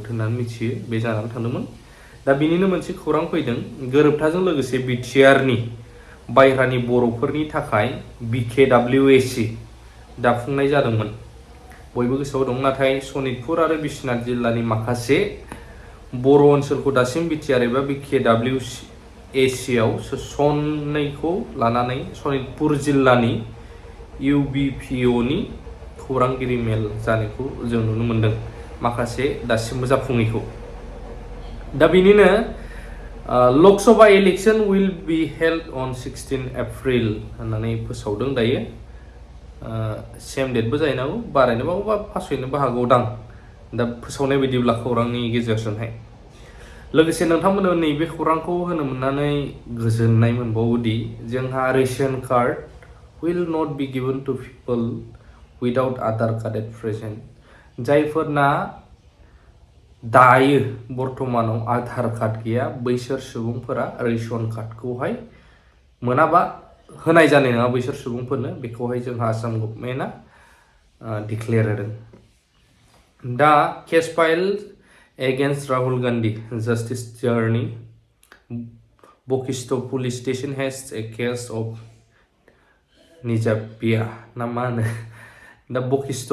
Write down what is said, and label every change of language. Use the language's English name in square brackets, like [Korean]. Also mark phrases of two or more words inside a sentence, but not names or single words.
[Bodo] होननानै मिथियो बे जानानै थांदोंमोन दा बिनिनो मोनसे खौरां फैदों गोरोबथाजों लोगोसे बिटिआरनि बायह्रानि बर'फोरनि थाखाय बिकेडब्लिउएसि दाफुंनाय जादोंमोन बयबो गोसोआव दं नाथाय सनितपुर आरो बिश्वनाथ जिल्लानि माखासे बर' ओनसोलखौ दासिम बिटिआर एबा बिकेडब्लिउएसिआव सोसननायखौ लानानै सनितपुर जिल्लानि इउबिपिअनि खौरांगिरि मेल जानायखौ जों नुनो मोन्दों माखासे दासिमबो जाफुङैखौ दा बिनिनो [English] Lok Sabha election will be held on [Bodo] 16 एप्रिल होननानै फोसावदों दायो सेम डेटबो जाहैनो हागौ बारायनोबो हागौ बा फासयनोबो हागौ दां दा फोसावनाय बायदिब्ला खौरांनि गेजेरजोंहाय लोगोसे नोंथांमोननो नैबे खौरांखौ होनो मोननानै गोजोननाय मोनबावोदि जोंहा [English] ration card will not be given to people without Aadhaar card at present [Bodo] जायफोरना दायो बर्तमानाव आधार कार्ड गैया बैसोर सुबुंफोरा रेशन कार्डखौहाय मोनाबा होनाय जानाय नङा बैसोर सुबुंफोरनो बेखौहाय जोंहा आसाम गभर्नमेन्टआ डिक्लेयार होदों दा [English] case file against Rahul Gandhi justice journey Bokisto police station has a case of [Bodo] निजाबिया ना मा होनो दा बकिस्ट